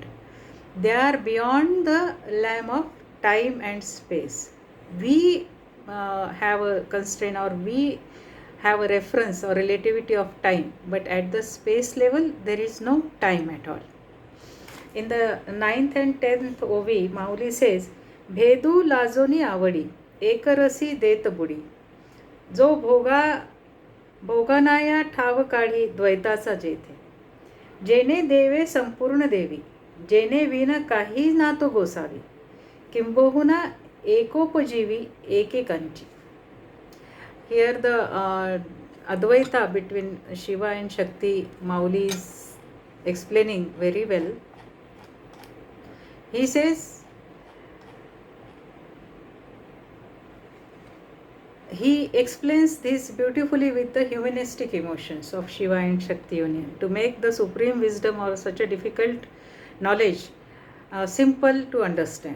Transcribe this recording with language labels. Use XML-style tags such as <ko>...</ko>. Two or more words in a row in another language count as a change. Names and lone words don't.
<en>They are beyond the realm of time and space. We have a constraint, or we have a reference or relativity of time, but at the space level there is no time at all. In the 9th and 10th OV, Mauli says,</en> <mr>भेदु लाजोनी अवडी, एकरसी देत बुडी, जो भोगानाया ठाव काढी द्वैताचा जेथे, जेने देवे संपूर्ण देवी, जेने विन काही ना तो गोसावी, किंबहुना एकोपजीवी एकेकांची.</mr> <en>Here the Advaita between Shiva and Shakti, Mauli is explaining very well. He says, he explains this beautifully with the humanistic emotions of Shiva and Shakti union to make the supreme wisdom or such a difficult knowledge simple to understand.</en>